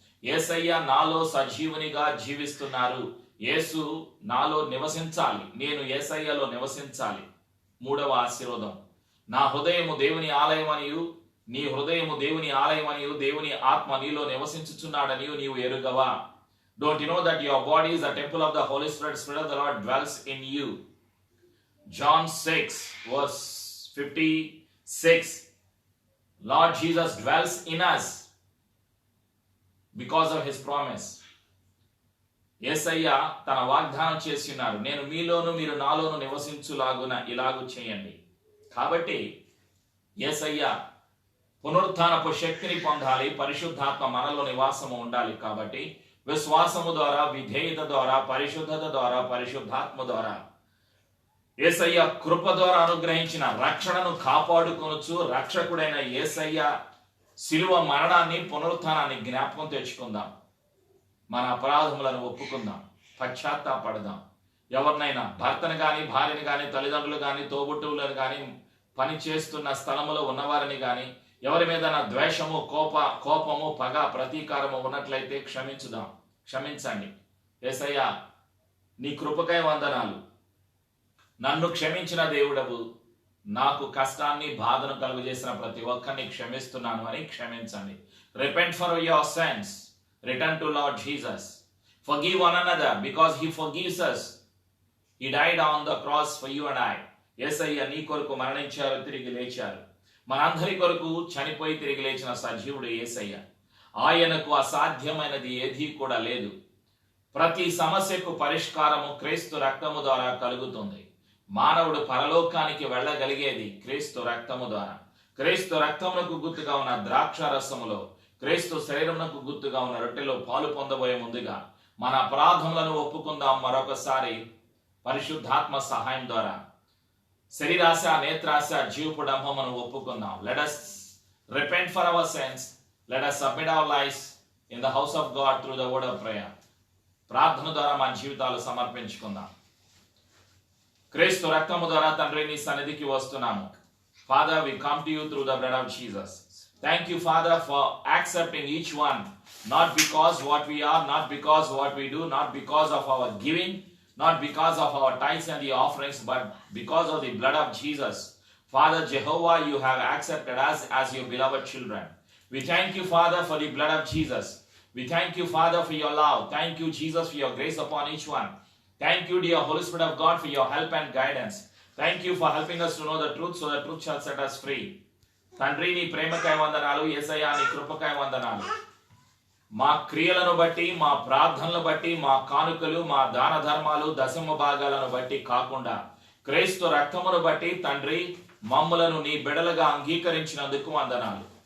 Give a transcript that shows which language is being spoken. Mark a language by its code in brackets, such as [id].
[te] యేసయ్య నాలో సజీవునిగా జీవిస్తున్నారు. యేసు నాలో నివసించాలి, నేను యేసయ్యలో నివసించాలి. 3వ ఆశీర్వాదం, నా హృదయము దేవుని ఆలయమనియు నీ హృదయము దేవుని ఆలయమనియు దేవుని ఆత్మ నీలో నివసించుచున్నాడనియు నీవు ఎరుగవా? [en] Don't you know that your body is a temple of the Holy Spirit? Spirit of the Lord dwells in you. John 6:56. Lord Jesus dwells in us because of his promise. [te] యేసయ్య తన వాగ్దానం చేసి ఉన్నారు, నేను మీలోను మీరు నాలోను నివసించులాగున ఇలాగు చేయండి. కాబట్టి యేసయ్య పునరుత్థానపు శక్తిని పొందాలి, పరిశుద్ధాత్మ మనలో నివాసము ఉండాలి. కాబట్టి విశ్వాసము ద్వారా, విధేయత ద్వారా, పరిశుద్ధత ద్వారా, పరిశుద్ధాత్మ ద్వారా యేసయ్య కృప ద్వారా అనుగ్రహించిన రక్షణను కాపాడుకొనొచ్చు. రక్షకుడైన యేసయ్య శిలువ మరణాన్ని, పునరుత్థానాన్ని జ్ఞాపకం తెచ్చుకుందాం. మన అపరాధములను ఒప్పుకుందాం, పశ్చాత్తాపడదాం. ఎవరినైనా భర్తను కానీ, భార్యను కానీ, తల్లిదండ్రులు కానీ, తోబుట్టువులను కానీ, పని చేస్తున్న స్థలములో ఉన్నవారిని కానీ ఎవరి మీద ద్వేషము, కోపము, పగ, ప్రతీకారము ఉన్నట్లయితే క్షమించండి. యేసయ్య నీ కృపకై వందనాలు, నన్ను క్షమించిన దేవుడవు, నాకు కష్టాన్ని, బాధను కలుగజేసిన ప్రతి ఒక్కరిని క్షమిస్తున్నాను అని క్షమించండి. [en] Repent for your sins. Return to Lord Jesus. Forgive one another because he forgives us. He died on the cross for you and I. [te] యేసయ్య నీ కొరకు మరణించారు, తిరిగి లేచారు. మనందరి కొరకు చనిపోయి తిరిగి లేచిన సజీవుడు యేసయ్య. ఆయనకు అసాధ్యమైనది ఏదీ కూడా లేదు. ప్రతి సమస్యకు పరిష్కారము క్రీస్తు రక్తము ద్వారా కలుగుతుంది. మానవుడు పరలోకానికి వెళ్ళగలిగేది క్రీస్తు రక్తము ద్వారా. క్రీస్తు రక్తమునకు గుర్తుగా ఉన్న ద్రాక్ష రసములో, క్రీస్తు శరీరమునకు గుర్తుగా ఉన్న రొట్టెలో పాలు పొందబోయే ముందుగా మన అపరాధములను ఒప్పుకుందాం. మరొకసారి పరిశుద్ధాత్మ సహాయం ద్వారా శరీరాశ, నేత్రాశ, జీవపు డంభమును ఒప్పుకుందాం. [en] Let us repent for our sins. Let us submit our lives in the house of God through the word of prayer. [te] ప్రార్థన ద్వారా మన జీవితాలు సమర్పించుకుందాం. క్రీస్తు రక్తము ద్వారా తండ్రి నీ సన్నిధికి వస్తున్నాము. [en] Father, we come to you through the blood of Jesus. Thank you, Father, for accepting each one, not because what we are, not because what we do, not because of our giving, not because of our tithes and the offerings, but because of the blood of Jesus. Father Jehovah, you have accepted us as your beloved children. We thank you, Father, for the blood of Jesus. We thank you, Father, for your love. Thank you, Jesus, for your grace upon each one. Thank you, dear Holy Spirit of God, for your help and guidance. Thank you for helping us to know the truth, so the truth shall set us free. [te] తండ్రి నీ ప్రేమకై వందనాలు, యేసయ్యా నీ కృపకై వందనాలు. మా క్రియలను బట్టి, మా ప్రార్థనలు బట్టి, మా కానుకలు, మా దాన ధర్మాలు, దశమ భాగాలను బట్టి కాకుండా క్రీస్తు రక్తమును బట్టి తండ్రి మమ్ములను నీ బిడలుగా అంగీకరించినందుకు వందనాలు.